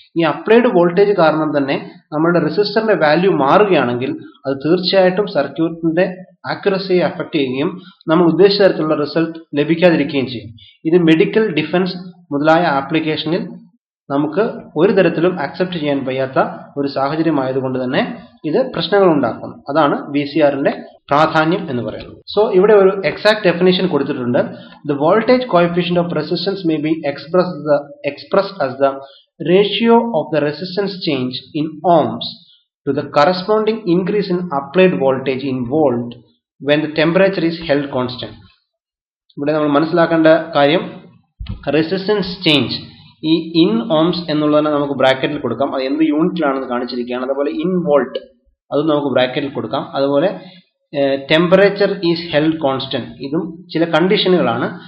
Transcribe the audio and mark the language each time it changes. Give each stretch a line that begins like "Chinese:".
Malayalam: ഈ applied voltage കാരണം തന്നെ നമ്മുടെ റെസിസ്റ്ററിന്റെ വാല്യൂ മാറുകയാണെങ്കിൽ അത് തീർച്ചയായിട്ടും സർക്യൂട്ടിന്റെ ആക്യുറസിയെ അഫക്ട് ചെയ്യുകയും നമ്മൾ ഉദ്ദേശിച്ച തരത്തിലുള്ള റിസൾട്ട് ലഭിക്കാതിരിക്കുകയും ചെയ്യും. ഇത് മെഡിക്കൽ, ഡിഫൻസ് മുതലായ ആപ്ലിക്കേഷനിൽ നമുക്ക് ഒരു തരത്തിലും അക്സെപ്റ്റ് ചെയ്യാൻ വയ്യാത്ത ഒരു സാഹചര്യമായതുകൊണ്ട് തന്നെ ഇത് പ്രശ്നങ്ങൾ ഉണ്ടാക്കുന്നു. അതാണ് VCRന്റെ പ്രാധാന്യം എന്ന് പറയുന്നത്. സോ ഇവിടെ ഒരു എക്സാക്ട് ഡെഫിനിഷൻ കൊടുത്തിട്ടുണ്ട്.
English: The voltage coefficient of resistance may be expressed as the ratio of the resistance change in ohms to the corresponding increase in applied voltage in volt when the temperature is held constant.
Malayalam: ഇവിടെ നമ്മൾ മനസ്സിലാക്കേണ്ട കാര്യം resistance change ഈ in Ohm's എന്നുള്ളതിനെ നമുക്ക് ബ്രാക്കറ്റിൽ കൊടുക്കാം. അത് എന്ത് യൂണിറ്റിലാണെന്ന് കാണിച്ചിരിക്കുകയാണ്. അതുപോലെ ഇൻ വോൾട്ട് അതും നമുക്ക് ബ്രാക്കറ്റിൽ കൊടുക്കാം. അതുപോലെ
English: temperature is held constant,
Malayalam: ഇതും ചില കണ്ടീഷനുകളാണ്.